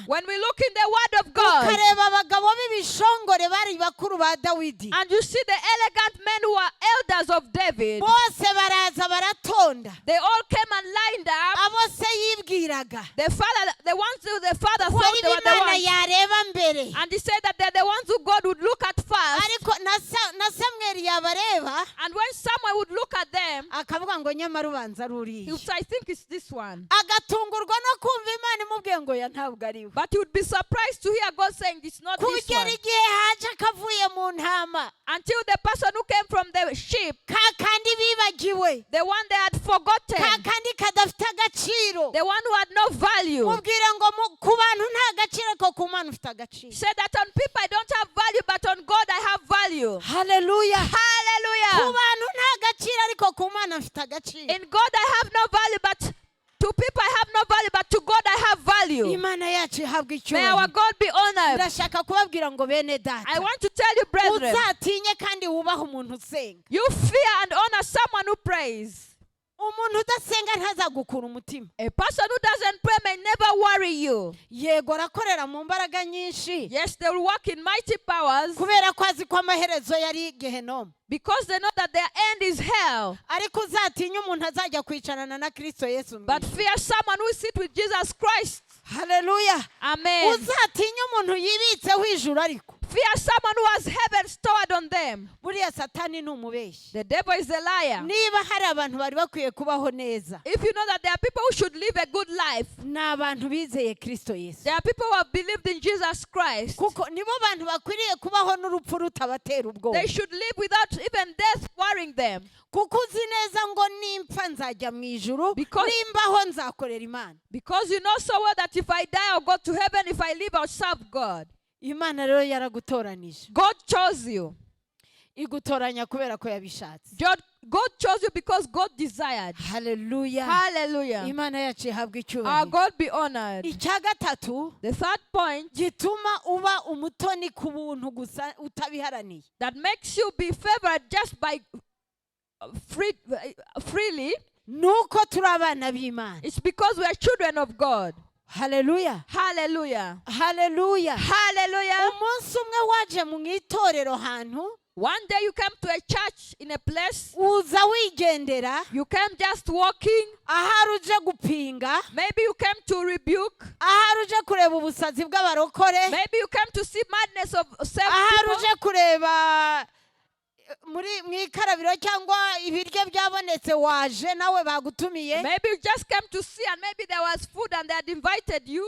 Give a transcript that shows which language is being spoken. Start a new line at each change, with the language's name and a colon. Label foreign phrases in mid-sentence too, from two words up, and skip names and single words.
English: When we look in the word of God,
Kinyarwanda: ukareba abagabo b'ibishongore bari bakuru ba Dawidi,
English: and you see the elegant men who are elders of David,
Kinyarwanda: bose baraza baratonda.
English: they all came and lined up.
Kinyarwanda: Abo se yibwiraga
English: The ones who the father
Kinyarwanda: ko
English: thought
Kinyarwanda: ari
English: they were the
Kinyarwanda: Imana
English: ones.
Kinyarwanda: yareba mbere.
English: And he said that they're the ones who God would look at first.
Kinyarwanda: Ariko na Samweli yabareba
English: And when someone would look at them,
Kinyarwanda: akavuga ngo nyamara ubanza ari
English: he would
Kinyarwanda: uriya.
English: say, I think it's this one.
Kinyarwanda: Agatungurwa no kumva Imana imubwiye ngo ya ntabwo ari we.
English: But he would be surprised to hear God saying, it's not this
Kinyarwanda: Kugera
English: one.
Kinyarwanda: igihe haje akavuye mu ntama,
English: Until the person who came from the sheep,
Kinyarwanda: ka kandi bibagiwe,
English: the one they had
Kinyarwanda: ka
English: forgotten,
Kinyarwanda: kandi kadafite agaciro,
English: the one who had no value,
Kinyarwanda: mubwira ngo ku bantu nta gaciro ko ku Mana ufite agaciro.
English: said that on people I don't have value, but on God I have value.
Kinyarwanda: Hallelujah. Ku
English: Hallelujah.
Kinyarwanda: bantu nta gaciro ariko ku Mana mfite agaciro.
English: In God I have no value, but to people I have no value, but to God I have value.
Kinyarwanda: Imana yacu ihabwa
English: May our
Kinyarwanda: icyubahiro.
English: God be honored.
Kinyarwanda: Ndashaka kubabwira ngo bene data,
English: I want to tell you, brethren,
Kinyarwanda: uzatinye kandi wubahe umuntu usenga.
English: you fear and honor someone who prays.
Kinyarwanda: Umuntu udasenga ntazagukura umutima.
English: A person who doesn't pray may never worry you.
Kinyarwanda: Yego arakorera mu mbaraga nyinshi
English: Yes, they will work in mighty powers
Kinyarwanda: kubera ko azi ko amaherezo yari Gehenomu.
English: because they know that their end is hell.
Kinyarwanda: Ariko uzatinye umuntu azajya kwicarana na Kristo Yesu.
English: But fear someone who sit with Jesus Christ. Hallelujah. Amen.
Kinyarwanda: Uzatinye umuntu yibitseho ijuru ariko.
English: Fear someone who has heaven stored on them.
Kinyarwanda: buriya satani ni umubeshyi.
English: The devil is a liar.
Kinyarwanda: Niba hari abantu bari bakwiye kubaho neza,
English: If you know that there are people who should live a good life,
Kinyarwanda: ni abantu bizeye Kristo Yesu,
English: there are people who have believed in Jesus Christ.
Kinyarwanda: kuko nibo bantu bakwiriye kubaho n'urupfu rutabatera ubwoba,
English: They should live without even death worrying them.
Kinyarwanda: kuko uzi neza ngo nimpfa nzajya mu ijuru,
English: Because-
Kinyarwanda: nimbaho nzakorera Imana.
English: Because you know so well that if I die, I'll go to heaven. If I live, I'll serve God.
Kinyarwanda: Imana rero yaragutoranije,
English: God chose you.
Kinyarwanda: igutoranya kubera ko yabishatse.
English: God chose you because God desired.
Kinyarwanda: Haleluya.
English: Hallelujah.
Kinyarwanda: Imana yacu ihabwa
English: Our
Kinyarwanda: icyubahiro.
English: God be honored.
Kinyarwanda: Icya gatatu
English: The third point
Kinyarwanda: gituma uba umutoni ku buntu gusa utabiharaniye,
English: that makes you be favored just by freely,
Kinyarwanda: nuko turi abana b'Imana.
English: it's because we are children of God.
Kinyarwanda: Haleluya.
English: Hallelujah.
Kinyarwanda: Haleluya.
English: Hallelujah.
Kinyarwanda: Umunsi umwe waje mu itorero hantu,
English: One day you came to a church in a place,
Kinyarwanda: uza wigendera,
English: you came just walking.
Kinyarwanda: ahari uje gupinga,
English: Maybe you came to rebuke.
Kinyarwanda: ahari uje kureba ubusazi bw'abarokore,
English: Maybe you came to see madness of self
Kinyarwanda: ahari
English: people.
Kinyarwanda: uje kureba mu ikarabiro cyangwa ibiryo byabonetse waje nawe bagutumiye.
English: Maybe you just came to see and maybe there was food and they had invited you.